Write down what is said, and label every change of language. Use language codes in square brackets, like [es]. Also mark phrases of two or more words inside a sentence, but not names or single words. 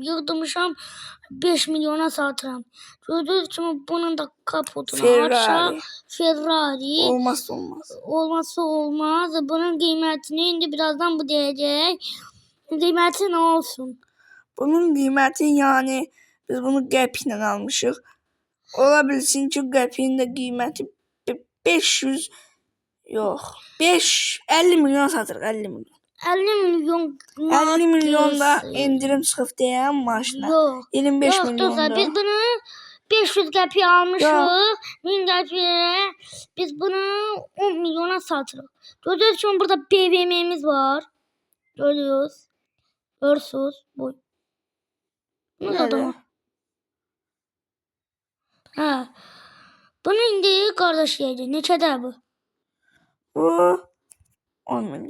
[az] Yığdırmışım. 5 milyona satıram. [tr] Gördüğünüz gibi bunun da kaputunu açacağım. Ferrari. Olmazsa olmaz. Bunun kıymetini indi birazdan bu diyecek. Kıymeti ne olsun? Bunun kıymeti yani [az] biz bunu qəpiklə almışıq. Ola bilsin ki qəpiyin də qiyməti 500 yox. 50 milyon satırıq 50 milyon. 50 milyonda indirim çıxıb deyən maşına. Yox. 25 milyonda. Dostlar biz bunu 500 qəpiyə almışıq. 1000 qəpiyə biz bunu 10 milyona satırıq. [tr] Gördüğünüz gibi burada BMW'miz var. Görüyorsunuz. Bu. Nerede? Bunu indi kardeş yedi. [az] Neçədə bu? Bu 10 milyon.